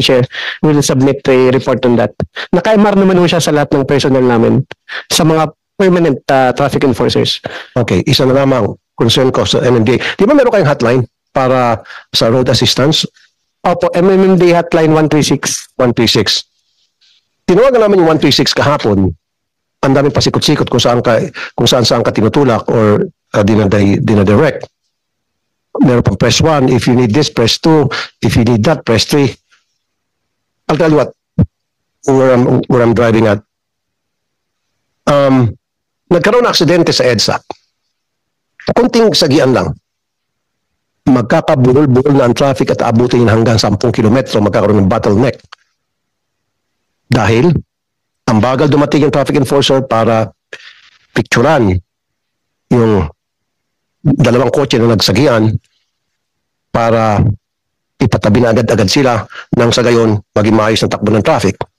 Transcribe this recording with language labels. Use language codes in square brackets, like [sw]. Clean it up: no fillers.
[en] Chair, we will submit a report on that. [tl] Naka-MR naman ho siya sa lahat ng personnel namin sa mga [en] permanent traffic enforcers. [tl] Okay, isa na lamang concern ko sa MMDA. Di ba meron kayong hotline para sa [en] road assistance? [tl] Opo, MMMD hotline 136. 136. Tinawagan namin yung 136 kahapon. Ang daming pasikot-sikot kung saan ka tinutulak or dinadirect. Meron pang [en] press 1. If you need this, press 2. If you need that, press 3. I'll tell you what, where I'm driving at. [tl] Nagkaroon ng aksidente sa EDSA. Kunting sagian lang. Magkakabuhol-buhol na ang traffic at aabutin hanggang 10 kilometro, magkakaroon ng bottleneck. Dahil ang bagal dumating yung traffic enforcer para picturean yung dalawang kotse na nagsagian para ipatabi na agad-agad sila nang sa gayon maging maayos ng takbo ng traffic.